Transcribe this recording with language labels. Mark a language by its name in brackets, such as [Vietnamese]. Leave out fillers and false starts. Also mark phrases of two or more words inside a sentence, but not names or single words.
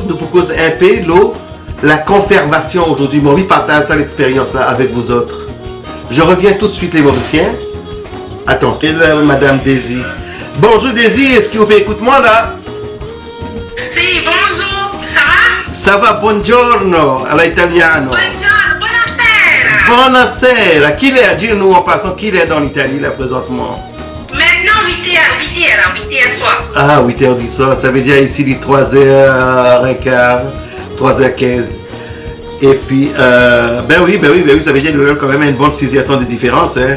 [French] Nous proposons un peu la conservation aujourd'hui. Moi, je partage l'expérience là avec vous autres. Je reviens tout de suite, les Mauriciens. Attends, et là, Madame Daisy. Bonjour Daisy, est-ce que vous pouvez écouter moi là? Si, bonjour, ça va? Ça va, [Italian] buongiorno, alla italiano. Buongiorno, buonasera. Buonasera. [French] Qui est, dis-nous en passant, qui est dans l'Italie là présentement? Maintenant, 8h soir. Ah, 8h du soir, ça veut dire ici les 3h15, 3h15. Et puis, ben oui, ça veut dire qu'il y a quand même une bonne 6 heures de différence, hein.